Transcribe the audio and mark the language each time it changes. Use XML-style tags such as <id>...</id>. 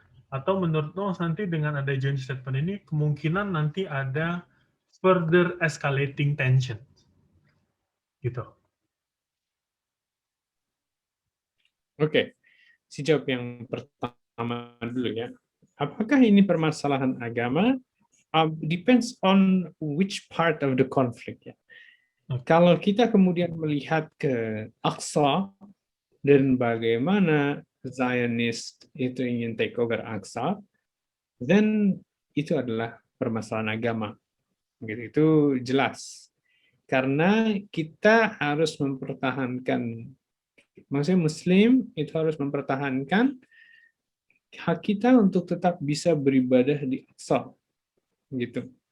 <id>Atau menurut lo nanti dengan ada</id> <en>joint statement</en> <id>ini kemungkinan nanti ada</id> <en>further escalating tension</en> <id>gitu. Oke, si jawab yang pertama dulu ya. Apakah ini permasalahan agama?</id> <en>Depends on which part of the conflict ya.</en> <id>Kalau kita kemudian melihat ke Aqsa dan bagaimana Zionist itu ingin</id> <en>take over</en> <id>Aqsa, then itu adalah permasalahan agama. Gitu, itu jelas. Karena kita harus mempertahankan, maksudnya Muslim itu harus mempertahankan hak kita untuk tetap bisa beribadah di Aqsa. Gitu.</id>